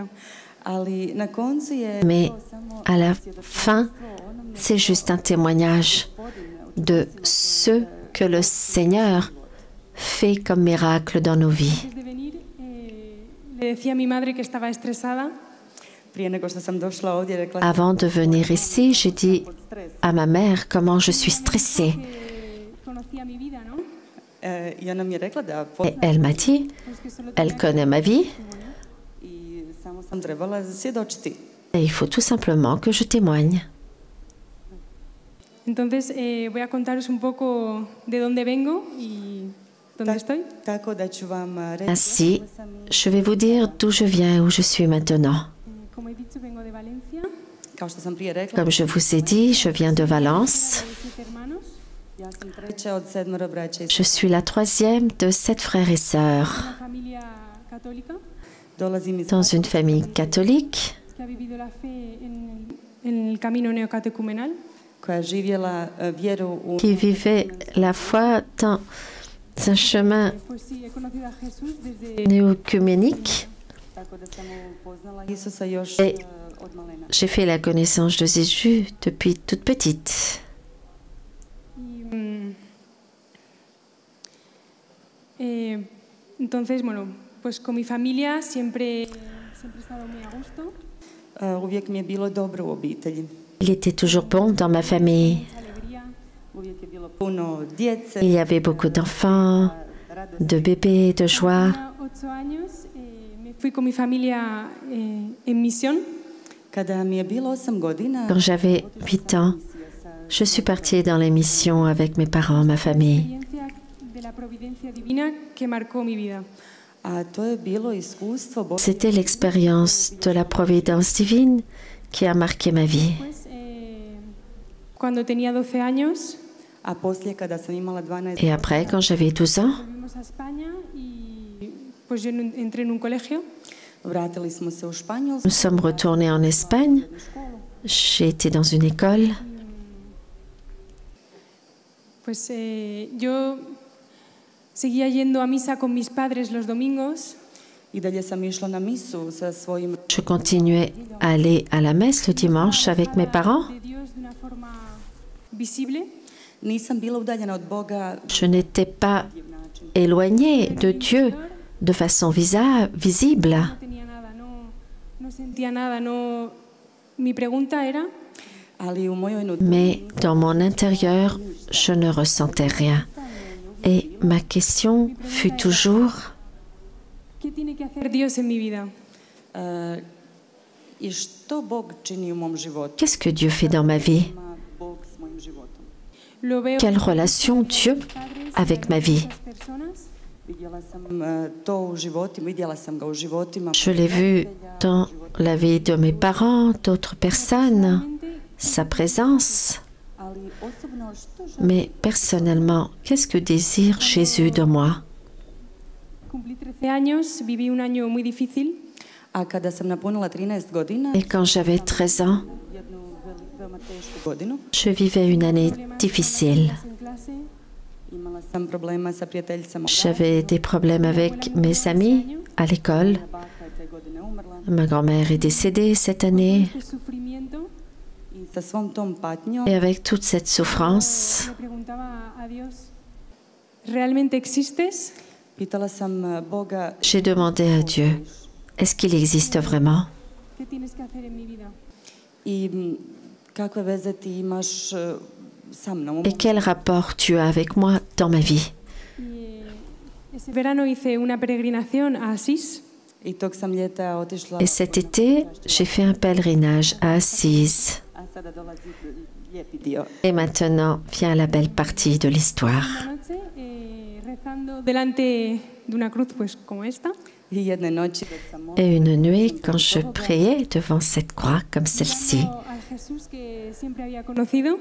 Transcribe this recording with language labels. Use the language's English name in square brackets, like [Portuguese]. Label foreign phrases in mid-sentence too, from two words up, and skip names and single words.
[Croatian] Ali na koncu je [French] Mais [Croatian] to samo [French] à la fin, c'est juste un témoignage de ce que le Seigneur fait comme miracle dans nos vies. [Spanish] Antes de venir, le decía a mi madre que estaba estresada. [Croatian] prije nego što sam došla ovdje rekla [French] Avant de venir ici, j'ai dit à ma mère comment je suis stressée. [Spanish] Que conocía mi vida, ¿no? [Croatian] I ona mi je rekla da [French] Et [Croatian] poznaje [French] elle m'a dit, [Spanish] Pues que solo [French] elle connaît ma vie [Croatian] i samo sam trebala svjedočiti. [French] et il faut tout simplement que je témoigne. [Spanish] Entonces voy a contaros un poco de dónde vengo y dónde estoy. [Croatian] Tako da ću vam reći [French] Ainsi, je vais vous dire d'où je viens et où je suis maintenant. [Spanish] Como he dicho, vengo de Valencia. [Croatian] kao što sam prije rekla, [French] Comme je vous ai dit, je viens de Valence. [Spanish] De 7 hermanos. [Croatian] ja sam treća od 7 braća i [French] Je suis la troisième de 7 frères et sœurs. [Spanish] Una familia católica [Croatian] dolazim iz [French] Dans une famille catholique [Spanish] que ha vivido la fe en el camino neocatecumenal. [Croatian] koja je živjela vjeru u [French] qui vivait la foi dans un chemin [Spanish] Pues sí, he conocido a Jesús desde [French] néocuménique. [Croatian] tako da sam upoznala Isusa još [French] Et [Croatian] od malena. [French] j'ai fait la connaissance de Jésus depuis toute petite. [Spanish] y, entonces, bueno, pues con mi familia siempre he estado muy a gusto. [Croatian] Uvijek mi je bilo dobro u obitelji. [French] Il était toujours bon dans ma famille. [Spanish] Mucha alegría. [Croatian] Uvijek je bilo puno djece, [French] Il y avait beaucoup d'enfants, de bébés, de joie. [Spanish] Tenía 8 años, me fui con mi familia en misión. [Croatian] Kada mi je bilo 8 godina, [French] Quand j'avais 8 ans, je suis partie dans les missions avec mes parents, ma famille. [Spanish] Experiencia de la providencia divina que marcó mi vida. [Croatian] a to je bilo iskustvo Božje. [French] C'était l'expérience de la providence divine qui a marqué ma vie. [Spanish] Pues, cuando tenía 12 años, [Croatian] A poslije kada sam imala 12 [French] Et après, quand j'avais 12 ans, [Spanish] volvimos a España y pues yo entré en un colegio. [Croatian] vratili smo se u Španjolsku, [French] nous sommes retournés en Espagne. J'ai été dans une école. [Spanish] Pues yo seguía yendo a misa con mis padres los domingos. [Croatian] i dalje sam išla na misu sa svojim [French] Je continuais à aller à la messe le dimanche avec mes parents. [Spanish] De Dios de una forma visible. [Croatian] nisam bila udaljena od Boga [French] Je n'étais pas éloignée de Dieu de façon visible. [Spanish] No tenía nada, no sentía nada, no. Mi pregunta era, [Croatian] ali u mojoj [French] Mais dans mon intérieur, je ne ressentais rien. Et ma question fut toujours, [Spanish] ¿qué tiene que hacer Dios en mi vida? [Croatian] i što Bog čini u mom životu. [French] qu'est-ce que Dieu fait dans ma vie? [Croatian] Ima Bog s mojim životom. [Spanish] Lo veo [French] Quelle relation Dieu avec ma vie? [Spanish] en muchas personas. [Croatian] Vidjela sam to u životima, vidjela sam ga u životima. [French] Je l'ai vu dans la vie de mes parents, d'autres personnes, sa présence. [Croatian] Ali osobno što želim [French] Mais personnellement, qu'est-ce que désire Jésus de moi? [Spanish] cumplí 13 años, viví un año muy difícil. [Croatian] A kada sam napunila 13 godina, [French] Et quand j'avais 13 ans, [Croatian] jednu veoma tešku godinu, [French] je vivais une année difficile. [Spanish] En clase, [Croatian] imala sam problema sa prijateljicama u [French] J'avais des problèmes avec mes amis à l'école. [Croatian] Moja baka je te godine umrla [French] Ma grand-mère est décédée cette année. [Spanish] este sufrimiento, [Croatian] i sa svom tom patnjom [French] Et avec toute cette souffrance, [Spanish] le preguntaba a Dios, ¿realmente existes? [Croatian] pitala sam Boga [French] j'ai demandé à Dieu, est-ce qu'il existe vraiment? [Spanish] ¿Qué tienes que hacer en mi vida? [Croatian] i kakve veze ti imaš sa mnom. [French] Et quel rapport tu as avec moi dans ma vie? [Spanish] Y ese verano hice una peregrinación a Asís. [Croatian] I tog sam ljeta otišla [French] Et cet été, j'ai fait un pèlerinage à Assise. [Croatian] a sada dolazi lijepi dio. [French] Et maintenant vient la belle partie de l'histoire. [Spanish] Una noche rezando delante de una cruz pues como esta. [Croatian] I jedne noći dok sam molila [French] Et une nuit, quand je priais devant cette croix comme celle-ci, [Spanish] Mirando al Jesús que siempre había conocido,